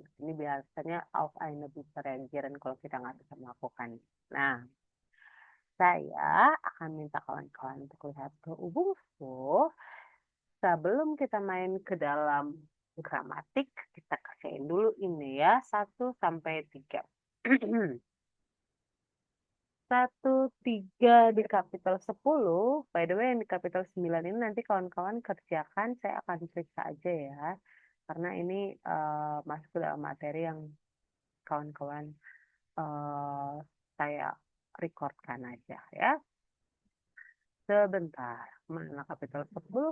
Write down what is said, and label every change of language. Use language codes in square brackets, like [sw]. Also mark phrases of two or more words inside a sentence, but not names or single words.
[id] Ini biasanya [de] auf eine Bitte reagieren [id] kalau kita nggak bisa melakukan. Nah, saya akan minta kawan-kawan untuk lihat ke Ubungfu. Sebelum kita main ke dalam gramatik, kita kerjain dulu ini ya, 1 sampai 3. 1, 3 di kapital 10. [en] By the way, [id] yang di kapital 9 ini nanti kawan-kawan kerjakan, saya akan periksa aja ya. Karena ini masuk ke dalam materi yang kawan-kawan saya recordkan aja ya. Sebentar, mana kapital 10?